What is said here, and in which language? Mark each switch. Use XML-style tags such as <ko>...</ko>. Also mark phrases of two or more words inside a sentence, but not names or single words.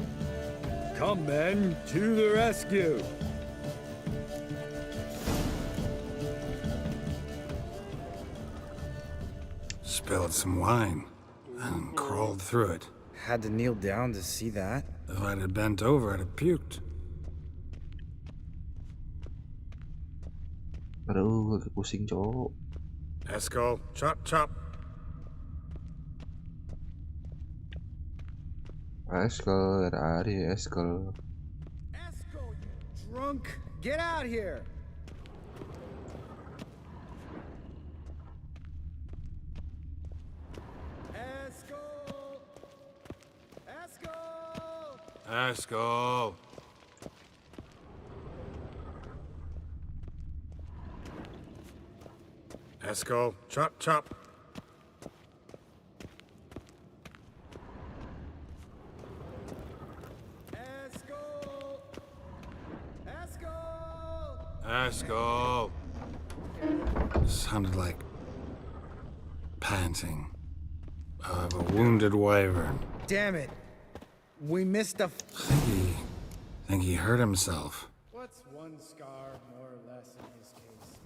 <en>Come, men, to the rescue. Spilled some wine and crawled through it. Had to kneel down to see that. If I'd have bent over, I'd have puked.</en> <id>Aduh, lagi pusing cowok.</id> <en>Eskel, chop, chop. Eskel, ada Ari, Eskel. Eskel, you drunk! Get out here! Eskel! Eskel! Eskel. Eskel, chop, chop. Eskel! Eskel! Eskel. Sounded like panting of a wounded wyvern. Damn it! We missed a. Think he hurt himself. What's one scar more or less in his case?</en>